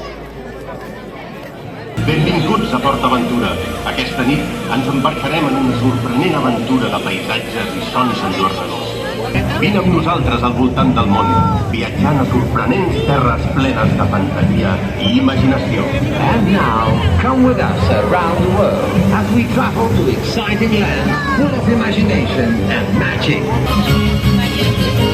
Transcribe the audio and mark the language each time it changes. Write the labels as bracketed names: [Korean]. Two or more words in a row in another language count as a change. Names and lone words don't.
[Catalan] Benvinguts a PortAventura. Aquesta nit ens embarcarem en una sorprenent aventura de paisatges i sons enjornadors. Vine amb nosaltres al voltant del món, viatjant a sorprenents terres plenes de fantasia i imaginació. [English] And now, come with us around the world as we travel to exciting lands full of imagination and magic.